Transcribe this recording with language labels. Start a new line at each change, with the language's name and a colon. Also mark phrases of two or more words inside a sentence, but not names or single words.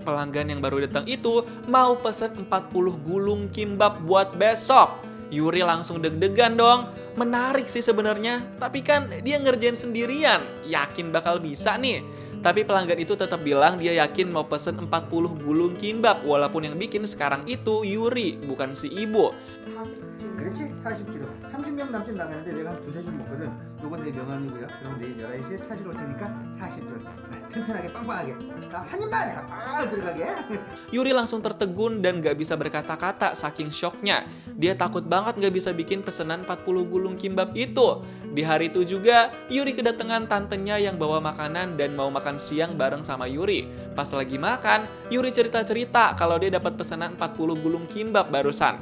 Indonesian: Pelanggan yang baru datang itu mau pesen 40 gulung kimbap buat besok. Yuri langsung deg-degan dong. Menarik sih sebenarnya, tapi kan dia ngerjain sendirian. Yakin bakal bisa nih. Tapi pelanggan itu tetap bilang dia yakin mau pesen 40 gulung kimbap. Walaupun yang bikin sekarang itu Yuri, bukan si ibu.
Korean: 그렇지? 40kg. 30명 남짓 나가는데 내가 한 두세 줄 먹거든. 요건 내 명함이고요. 그럼 내일 11시에 찾으러 올 테니까 40줄. 튼튼하게 빵빵하게. 한 입만 들어가게.
Indonesian: Yuri langsung tertegun dan gak bisa berkata-kata saking syoknya. Dia takut banget gak bisa bikin pesanan 40 gulung kimbap itu. Di hari itu juga, Yuri kedatangan tantenya yang bawa makanan dan mau makan siang bareng sama Yuri. Pas lagi makan, Yuri cerita-cerita kalau dia dapat pesanan 40 gulung kimbap barusan.